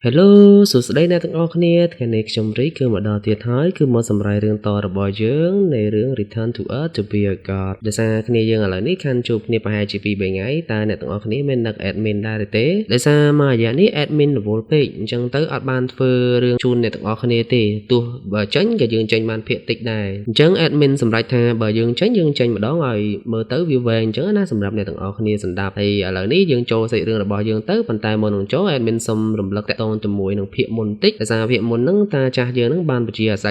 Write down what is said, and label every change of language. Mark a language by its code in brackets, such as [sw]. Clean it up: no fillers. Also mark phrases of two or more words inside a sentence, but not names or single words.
[km] Hello សួស្តីអ្នកទាំងអស់គ្នាថ្ងៃនេះខ្ញុំរីគឺមកដល់ទៀតហើយគឺមកសម្រាយរឿងតរបស់យើងនៃរឿង Return to Earth to be a God ដោយសារគ្នាយើងឥឡូវនេះខានជួបគ្នាប្រហែលជា2-3ថ្ងៃតើអ្នកទាំងអស់គ្នាមាននឹក admin ដែរទេដោយសារមួយរយៈនេះ admin រវល់ពេកអញ្ចឹងទៅអត់បានធ្វើរឿងជូនអ្នកទាំងអស់គ្នាទេទោះបើចេញក៏យើងចេញបាន ភាគតិចដែរអញ្ចឹង admin សម្រេចថាបើយើងចេញម្ដងឲ្យមើលទៅវាវែងអញ្ចឹងណាសម្រាប់អ្នកទាំងអស់គ្នាស្ដាប់ហើយឥឡូវនេះយើងចូលសាច់រឿងរបស់យើងទៅប៉ុន្តែមុននឹងចូល admin សុំរំលឹកតទៅជាមួយនឹងភាគមុនតិចដោយសារភាគមុនហ្នឹងតាចាស់យើងហ្នឹងបានបជាអាស្រ័យ